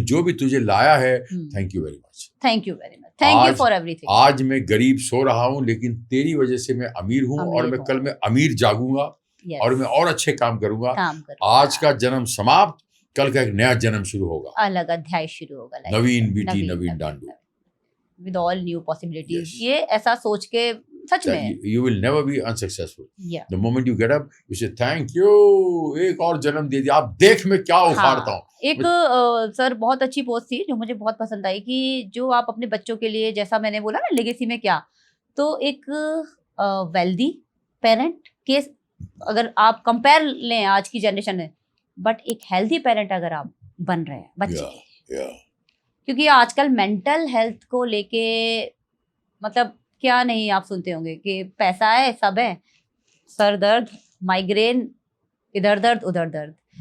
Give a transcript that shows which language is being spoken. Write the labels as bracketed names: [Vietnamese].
[Hindi] जो भी तुझे लाया है, [English] Thank you very much, thank you very much, thank you for everything. [Hindi] आज मैं गरीब सो रहा हूँ लेकिन तेरी वजह से मैं अमीर हूँ और मैं कल में अमीर जागूंगा और मैं और अच्छे काम करूंगा। आज का जन्म समाप्त, कल का एक नया जन्म शुरू होगा, अलग अध्याय शुरू होगा, नवीन BT Naveen Dandu. [English] with all new possibilities. Yes. [Hindi] ये ऐसा सोच के सच में [English] You will never be unsuccessful. yeah. The moment you get up, you say thank you. [Hindi] एक और जन्म दे दिया. आप देख मैं क्या उखाड़ता हूँ. एक सर बहुत अच्छी पोस्ट थी जो मुझे बहुत पसंद आई कि जो आप अपने बच्चों के लिए, जैसा मैंने बोला ना लेगेसी में क्या, तो एक वेल्दी पेरेंट के अगर आप कंपेयर लें आज की जनरेशन में, बट एक हेल्दी पेरेंट अगर आप बन रहे हैं बच्चे के लिए, क्योंकि आजकल मेंटल हेल्थ को लेके मतलब क्या नहीं आप सुनते होंगे कि पैसा है, सब है, सर दर्द, माइग्रेन, इधर दर्द उधर दर्द।